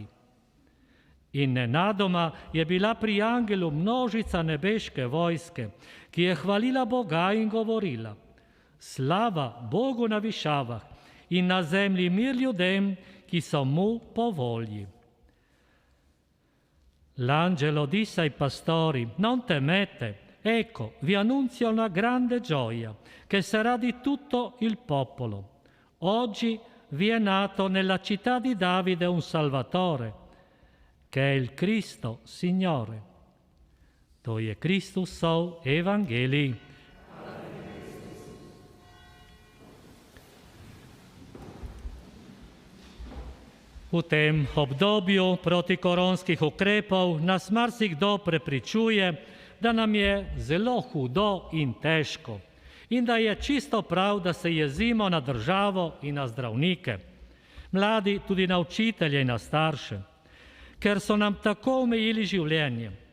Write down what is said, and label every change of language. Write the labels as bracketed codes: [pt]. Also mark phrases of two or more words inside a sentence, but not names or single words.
[sl] In nenadoma je bila pri angelu množica nebeške vojske, ki je hvalila Boga in govorila: slava Bogu na višavah in na zemlji mir ljudem, ki so mu po volji. [it] L'angelo disse ai pastori: non temete, ecco, vi annunzio una grande gioia, che sarà di tutto il popolo. Oggi vi è nato nella città di Davide un Salvatore, che è il Cristo, Signore. [sl] To je Kristusov evangelij. V tem obdobju protikoronskih ukrepov nas marsikdo prepričuje, da nam je zelo hudo in težko in da je čisto prav, da se jezimo na državo in na zdravnike, mladi tudi na učitelje in na starše, ker so nam tako omejili življenje.